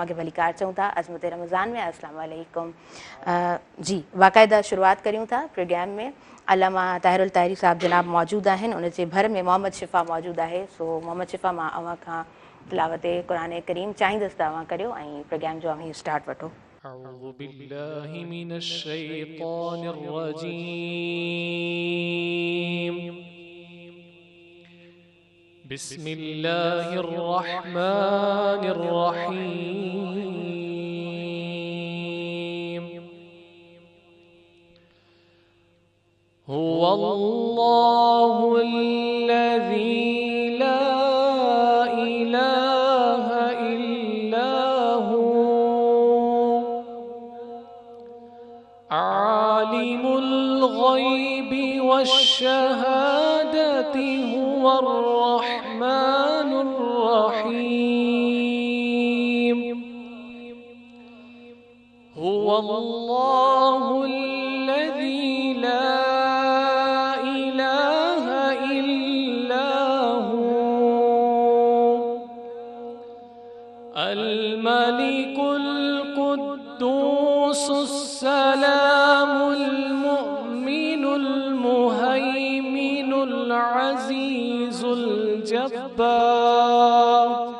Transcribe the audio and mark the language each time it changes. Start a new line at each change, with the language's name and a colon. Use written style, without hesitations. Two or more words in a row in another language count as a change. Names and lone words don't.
Sindhi: तव्हांखे भली कार चऊं था अज़मत रमज़ान में,
Arabic: السلام عليكم.
Sindhi: जी, बाक़ाइदा शुरूआति करियूं था प्रोग्राम में। अल्लामा ताहिरुल ताहिरी साहिब जनाब मौजूदु आहिनि, उनजे भर में मोहम्मद शिफ़ा मौजूदु आहे। सो मोहम्मद शिफ़ा, मां अव्हां खां तिलावत
Arabic: قرآن كريم
Sindhi: चाहींदसि त अव्हां करियो ऐं प्रोग्राम जो अव्हां स्टार्ट वठो।
Arabic: أعوذ بالله من الشيطان الرجيم. بسم الله الرحمن الرحيم. هو الله الذي لا إله إلا هو عالم الغيب والشهادة هو الرحمن الرحيم. هو الله الذي لا إله إلا هو الملك القدوس السلام المؤمن المهيمن العزيز الجبار